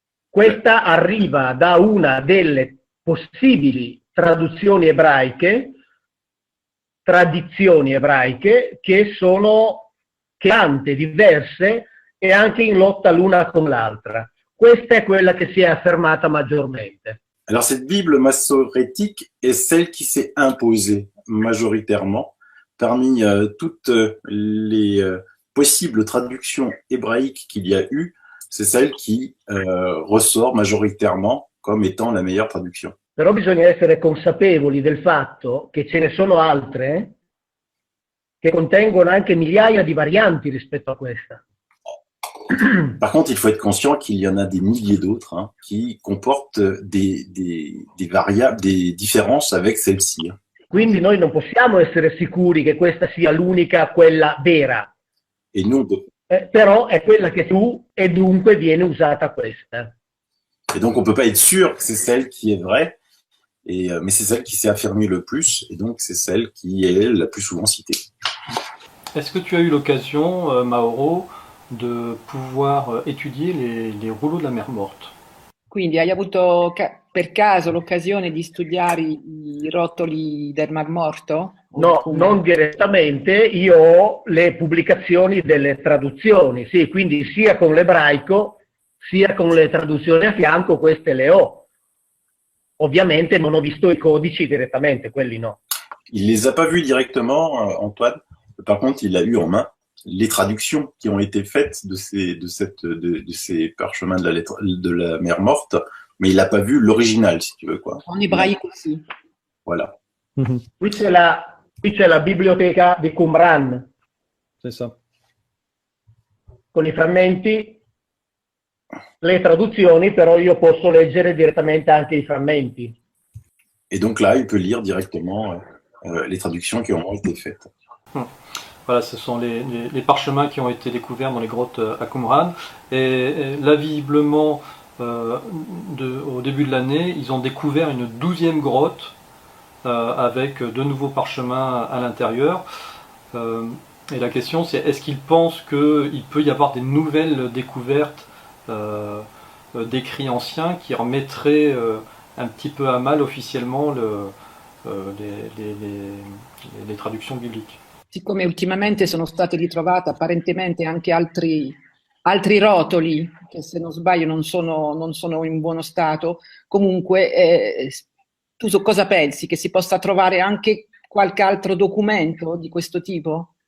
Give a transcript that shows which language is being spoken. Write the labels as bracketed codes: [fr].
[it] Questa arriva da una delle possibili traduzioni ebraiche, tradizioni ebraiche che sono tante, diverse e anche in lotta l'una con l'altra. Questa è quella che si è affermata maggiormente. [fr] Alors cette Bible massorétique est celle qui s'est imposée majoritairement parmi toutes les possibles traductions hébraïques qu'il y a eu. C'est celle qui ressort majoritairement comme étant la meilleure traduction. [it] Però bisogna essere consapevoli del fatto che ce ne sono altre che contengono anche migliaia di varianti rispetto a questa. [fr] Par contre, il faut être conscient qu'il y en a des milliers d'autres qui comportent des variables, des différences avec celle-ci. [it] Quindi noi non possiamo essere sicuri che questa sia l'unica, quella vera. [fr] Et nous, [it] Però è quella che tu e dunque viene usata questa. [fr] Et donc, on ne peut pas être sûr que c'est celle qui est vraie, mais c'est celle qui s'est affirmée le plus, et donc c'est celle qui est la plus souvent citée. Est-ce que tu as eu l'occasion, Mauro, de pouvoir étudier les rouleaux de la mer morte? [it] Quindi hai avuto per caso l'occasione di studiare i rotoli del Mar Morto? No, non direttamente, io ho le pubblicazioni delle traduzioni, sì, quindi sia con l'ebraico sia con le traduzioni a fianco, queste le ho. Ovviamente non ho visto i codici direttamente, quelli no. [fr] Il les a pas vus directement, Antoine. Par contre, il a eu en main les traductions qui ont été faites de ces parchemins de la mer morte, mais il n'a pas vu l'original, si tu veux, quoi. [it] En ebraico, sì. [fr] Voilà. [it] Qui c'è la biblioteca di Qumran. [fr] C'est ça. [it] Con i frammenti, le traduzioni, però io posso leggere direttamente anche i frammenti. [fr] Et donc là, il peut lire directement les traductions qui ont été faites. Voilà, ce sont les parchemins qui ont été découverts dans les grottes à Qumran. Et là, visiblement, au début de l'année, ils ont découvert une 12e grotte avec de nouveaux parchemins à l'intérieur. Et la question, c'est est-ce qu'ils pensent qu'il peut y avoir des nouvelles découvertes d'écrits anciens qui remettraient un petit peu à mal officiellement les traductions bibliques? [it] Siccome ultimamente sono state ritrovate apparentemente anche altri rotoli, che se non sbaglio non sono in buono stato, comunque tu su cosa pensi? Che si possa trovare anche qualche altro documento di questo tipo?